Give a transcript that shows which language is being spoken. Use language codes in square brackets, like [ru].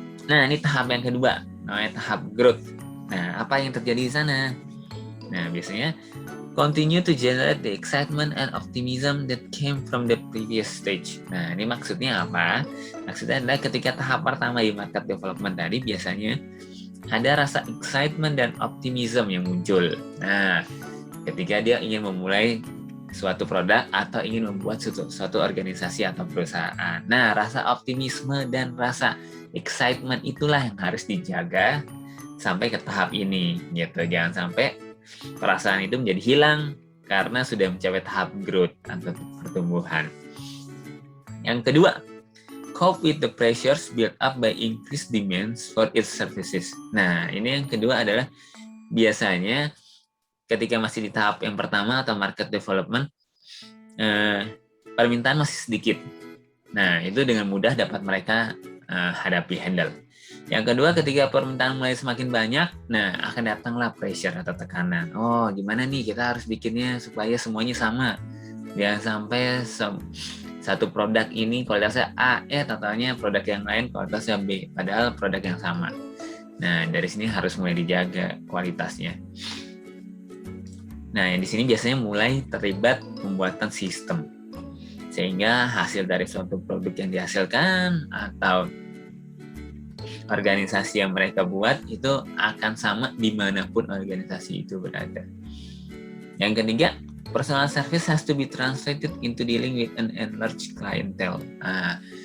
[id] Nah, ini tahap yang kedua, namanya tahap growth. Nah, apa yang terjadi di sana? Nah, biasanya [en] continue to generate the excitement and optimism that came from the previous stage. [id] Nah, ini maksudnya apa? Maksudnya adalah ketika tahap pertama di market development tadi, biasanya ada rasa excitement dan optimism yang muncul. Nah, ketika dia ingin memulai suatu produk atau ingin membuat suatu organisasi atau perusahaan. Nah, rasa optimisme dan rasa excitement itulah yang harus dijaga sampai ke tahap ini, gitu. Jangan sampai perasaan itu menjadi hilang karena sudah mencapai tahap growth atau pertumbuhan. Yang kedua, [en] cope with the pressures built up by increased demands for its services. [id] Nah, ini yang kedua adalah biasanya ketika masih di tahap yang pertama atau market development, permintaan masih sedikit. Nah, itu dengan mudah dapat mereka handle. Yang kedua, ketika permintaan mulai semakin banyak, nah akan datanglah pressure atau tekanan. Oh, gimana nih kita harus bikinnya supaya semuanya sama. Jangan sampai satu produk ini kualitasnya A, totalnya produk yang lain kualitasnya B, padahal produk yang sama. Nah, dari sini harus mulai dijaga kualitasnya. Nah, yang di sini biasanya mulai terlibat pembuatan sistem. Sehingga hasil dari suatu produk yang dihasilkan atau organisasi yang mereka buat itu akan sama dimanapun organisasi itu berada. Yang ketiga, [en] personal service has to be translated into dealing with an enlarged clientele. [id] Nah,